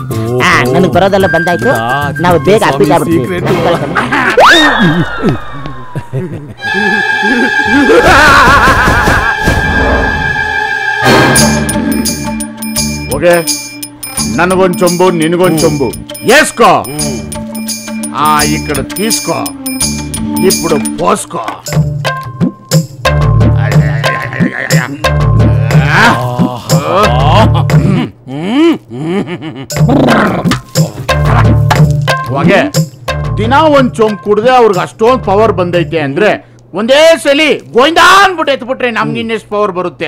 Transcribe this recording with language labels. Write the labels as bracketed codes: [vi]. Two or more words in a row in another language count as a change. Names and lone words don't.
[kn] ನನಗೆ ಬರೋದೆಲ್ಲ ಬಂದಾಯ್ತು, ನಾವು ಬೇಗ ಅಪ್ಪಿಟ್ ಆಗ್ಬಿಡ್ತೀವಿ. ಓಕೆ, ನನಗೊಂದು ಚೊಂಬು, ನಿನಗೊಂದು ಚೊಂಬು వేసుకో. [te] ఇక్కడ తీసుకో, ఇప్పుడు పోసుకో. [kn] ಹೊಗೆ ದಿನ ಒಂದ್ ಚೊಂಬು ಕುಡ್ದೆ ಅವ್ರಿಗೆ ಅಷ್ಟೊಂದು ಪವರ್ ಬಂದೈತೆ ಅಂದ್ರೆ ಒಂದೇ ಸಲಿ ಗೋವಿಂದ ಅನ್ಬಿಟ್ಟು ಎತ್ಬಿಟ್ರೆ ನಮ್ಗೆ ಇನ್ನೆಷ್ಟು ಪವರ್ ಬರುತ್ತೆ?